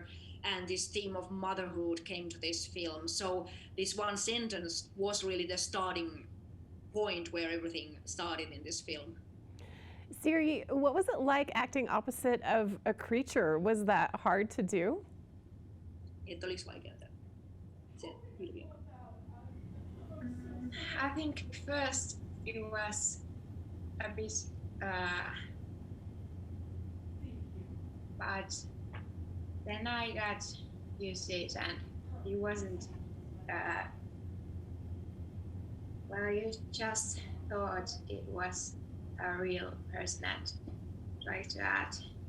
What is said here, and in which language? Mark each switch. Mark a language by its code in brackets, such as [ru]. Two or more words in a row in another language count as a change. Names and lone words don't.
[en] And this theme of motherhood came to this film. So this one sentence was really the starting point where everything started in this film. Siri, what was it like acting opposite of a creature? Was that hard to do? [fi] Että olisi vaikeaa se ilmiö. [en] I think first it was a bit, but then I got used to it, and it wasn't. Well, you just thought it was a real person and tried to act.